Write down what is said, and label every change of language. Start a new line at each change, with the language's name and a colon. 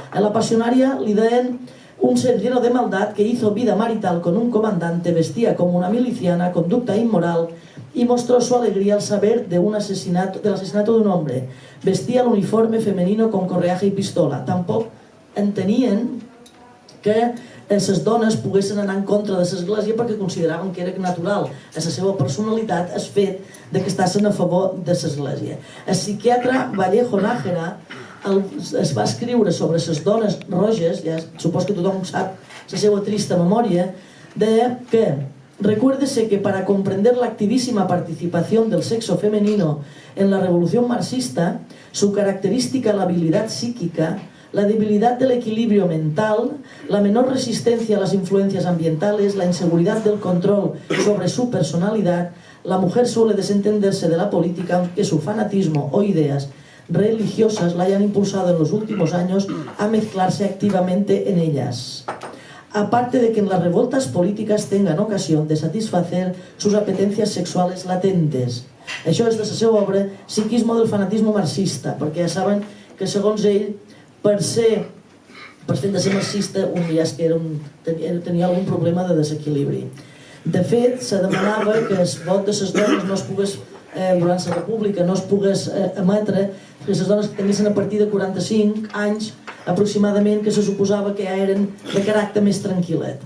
Catalan: A la pasionaria li deien
Spanish: un ser lleno de maldad que hizo vida marital con un comandante, vestía como una miliciana, conducta inmoral, y mostró su alegría al saber del asesinato de un hombre. Vestía el uniforme femenino con correaje y pistola.
Catalan: Tampoc entenien que les dones poguessin anar en contra de l'església perquè consideraven que era natural a la seva personalitat el fet que estessin a favor de l'església. El psiquiatre Vallejo Nájera es va escriure sobre les dones roges, ja supos que tothom sap la seva trista memòria, de que
Spanish: recuérdese que para comprender la activísima participación del sexo femenino en la revolución marxista, su característica la habilidad psíquica, la debilidad del equilibrio mental, la menor resistencia a las influencias ambientales, la inseguridad del control sobre su personalidad, la mujer suele desentenderse de la política, aunque su fanatismo o ideas religiosas la hayan impulsado en los últimos años a mezclarse activamente en ellas. Aparte de que en las revoltas políticas tengan ocasión de satisfacer sus apetencias sexuales latentes.
Catalan: Això és de la seva obra Psiquismo del fanatismo marxista, perquè ja saben que segons ell, per fet de ser marxista, un ja és que tenia algun problema de desequilibri. De fet, se demanava que el vot de les dones no es pogués, durant la república, no es pogués emetre, que les dones que tenissin a partir de 45 anys aproximadament, que se suposava que ja eren de caràcter més tranquil·let.